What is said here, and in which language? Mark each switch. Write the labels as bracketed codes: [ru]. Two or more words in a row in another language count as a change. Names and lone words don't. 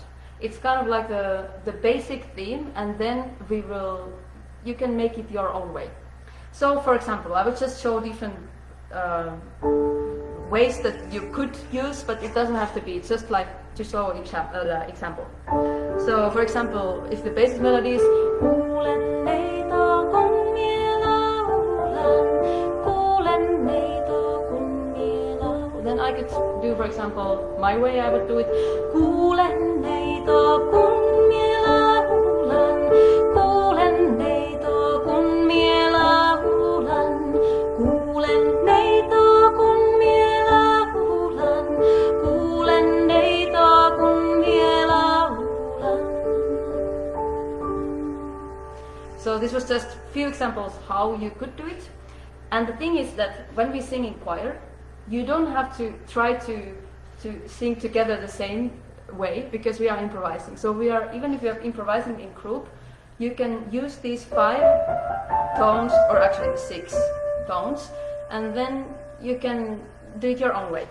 [en] It's kind of like the basic theme, and then you can make it your own way. So for example, I will just show different ways that you could use, but it doesn't have to be. It's just like to show example. So for example, if the basic melody is [fi] Kuule, neito, kun mie laulan, kuule, neito, kun mie laulan. [en] Then I could do, for example, my way. I would do it [fi] Kuule, neito, kun mie laulan, kuule, neito, kun mie laulan, kuule, neito, kun mie laulan, kuule, neito, kun mie laulan. [en] So this was just a few examples how you could do it. And the thing is that when we sing in choir, you don't have to try to sing together the same way, because we are improvising. So even if we are improvising in group, you can use these 5 tones, or actually 6 tones, and then you can do it your own way.